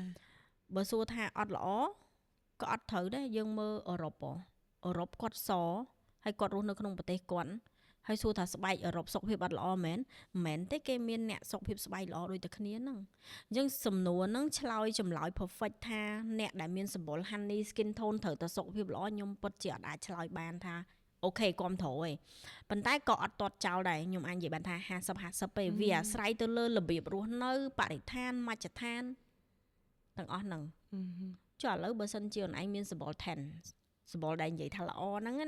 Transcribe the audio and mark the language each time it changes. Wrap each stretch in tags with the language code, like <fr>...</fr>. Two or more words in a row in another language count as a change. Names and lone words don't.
<km>បើសួរថាអត់ល្អក៏អត់ត្រូវដែរយើងមើលអឺរ៉ុបគាត់សហើយគាត់រស់នៅក្នុងប្រទេសគាត់ហើយសួរថាស្បែកអឺរ៉ុបសុខភាពអត់ ល្អមែនមិនទេគេមានអ្នកសុខភាពស្បែកល្អដូចតែគ្នាហ្នឹងអញ្ចឹងសំណួរហ្នឹងឆ្លើយចម្លើយ perfect ថាអ្នកដែលមានសម្បុរ</km> <en>honey skin tone</en> <km>ត្រូវតែសុខភាពល្អខ្ញុំពិតជាអត់អាចឆ្លើយបានថាអូខេគាំទ្រឯងប៉ុន្តែក៏អត់ទាត់ចោលដែរខ្ញុំអាចនិយាយបានថា50-50ទេវាអាស្រ័យទៅលើរបៀបរស់នៅបរិស្ថានមជ្ឈដ្ឋានទាំងអស់ហ្នឹងចុះឥឡូវបើសិនជាអូនឯងមានសម្បុរ 10 សម្បុរដែលនិយាយថាល្អហ្នឹងណា</km>